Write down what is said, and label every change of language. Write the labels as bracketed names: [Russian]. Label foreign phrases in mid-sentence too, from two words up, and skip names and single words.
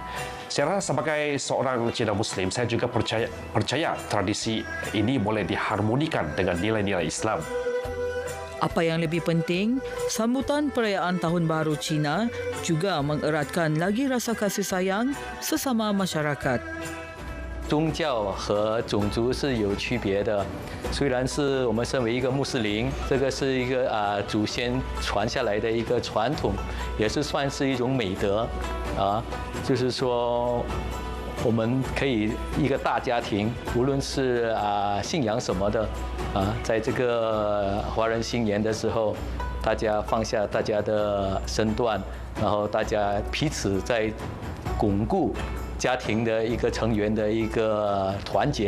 [Malay] Saya rasa sebagai seorang Cina Muslim, saya juga percaya tradisi ini boleh diharmonikan dengan nilai-nilai Islam. Apa yang lebih penting, sambutan perayaan Tahun Baharu Cina juga mengeratkan lagi rasa kasih sayang sesama masyarakat. [Chinese] 宗教和种族是有区别的，虽然是我们身为一个穆斯林，这个是一个祖先传下来的一个传统，也是算是一种美德就是说我们可以一个大家庭，无论是信仰什么的在这个华人新年的时候，大家放下大家的身段，然后大家彼此在巩固 家庭的一个成员的一个团结。